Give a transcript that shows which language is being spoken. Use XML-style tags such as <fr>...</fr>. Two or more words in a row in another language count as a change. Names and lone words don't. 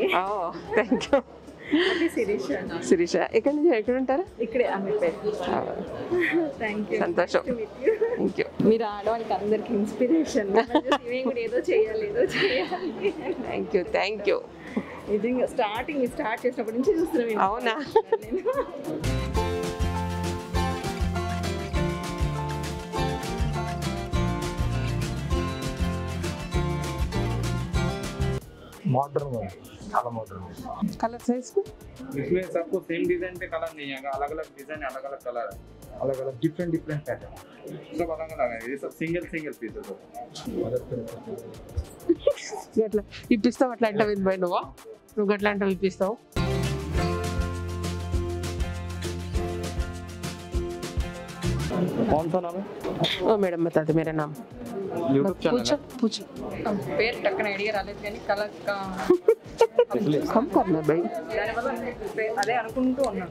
<en>thank you శిరీష.</en> <te>ఎక్కడి నుంచి ఎక్కడ ఉంటారా? ఇక్కడే అమ్మిపేట.</te> <en>thank you. సంతోషం. thank you.</en> <te>మీరు ఆడవాళ్ళకి అందరికి ఇన్స్పిరేషన్. మేము కూడా ఏదో చేయాలి.</te> <en>thank you.</en> <te>నిజంగా స్టార్ట్ చేసినప్పటి నుంచి చూస్తున్నాం. అవునా?</te> <en>modern చాలా modern color size</en> <hi>इसमें सबको</hi> <en>same design</en> <hi>पे कलर नहीं आएगा, अलग अलग डिजाइन, अलग अलग कलर, अलग अलग</hi> <en>different different pattern,</en> <hi>सब अलग अलग है. ये सब</hi> <en>single single pieces</en> <hi>है.</hi> <te>అట్లా ఇప్పిస్తావు, అట్లా అంటావు ఇది పోయి నువ్వు అట్లా అంటావు ఇప్పిస్తావు.</te> <hi>कौन सा नाम है? ओ मैडम बता दो मेरा नाम. यूट्यूब चैनल है. पूछो</hi> <te>పేరు టక్కన ఐడియా రాలేదు కానీ</te> <hi>कम करना भाई.</hi> <te>దానివల్ల అదే అనుకుంటూ ఉన్నాను.</te>